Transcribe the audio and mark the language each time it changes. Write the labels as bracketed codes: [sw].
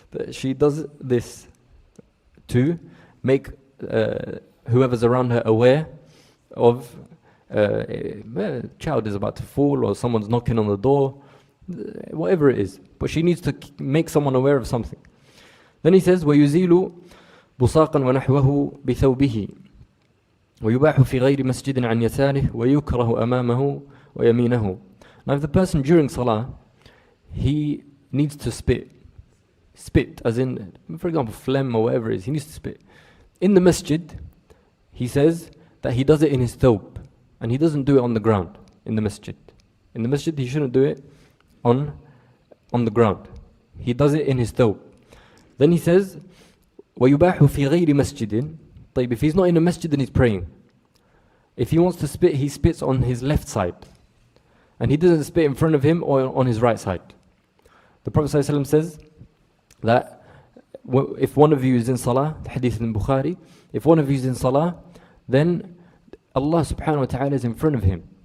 [en] She does this to make whoever's around her aware of a child is about to fall, or someone's knocking on the door, whatever it is. But she needs to make someone aware of something. Then he says, [ar] وَيُزِيلُ بُصَاقًا وَنَحْوَهُ بِثَوْبِهِ وَيُبَاحُ فِي غَيْرِ مَسْجِدٍ عَنْ يَسَارِهِ وَيُكْرَهُ أَمَامَهُ وَيَمِينَهُ. [en] Now if the person during salah, he needs to spit as in, for example, phlegm or whatever it is, he needs to spit. In the masjid, he says that he does it in his thawb, and he doesn't do it on the ground in the masjid. In the masjid, he shouldn't do it on the ground. He does it in his thawb. Then he says, [ar] وَيُبَاحُ فِي غَيْرِ مَسْجِدٍ. [en] If he's not in a masjid, then he's praying. If he wants to spit, he spits on his left side. And he doesn't spit in front of him or on his right side. The Prophet ﷺ says that if one of you is in salah, the hadith in Bukhari, if one of you is in salah, then Allah subhanahu wa ta'ala is in front of him.